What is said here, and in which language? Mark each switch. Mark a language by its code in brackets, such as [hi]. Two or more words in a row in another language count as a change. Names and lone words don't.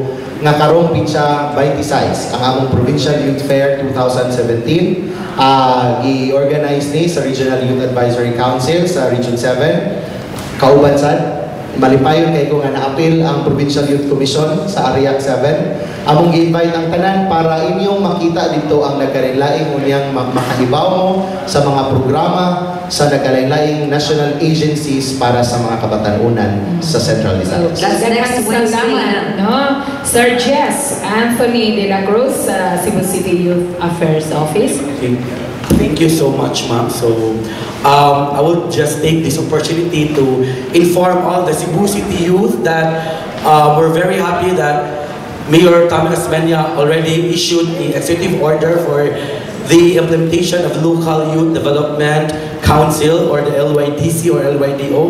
[ceb] nga karong pitsa 26 ang among Provincial Youth Fair 2017 i-organize ni sa Regional Youth Advisory Council sa Region 7 kauban sad malipayon kay ko nga naapil ang Provincial Youth Commission sa Ariac 7 among gi-invite ang tanan para inyong makita dito ang nagkalain-laing unyang makahibaw mo sa mga programa sa nagkalain-laing [en] national agencies [ceb] para sa mga kabatanunan sa Central Visayas. [en] Next Wednesday, no? Sir Jess Anthony De La Cruz, Cebu City Youth Affairs Office. Thank you so much, ma'am. So, I would just take this opportunity to inform all the Cebu City youth that we're very happy that Mayor Tommy Osmeña already issued an executive order for the implementation of Local Youth Development Council or the LYDC or LYDO.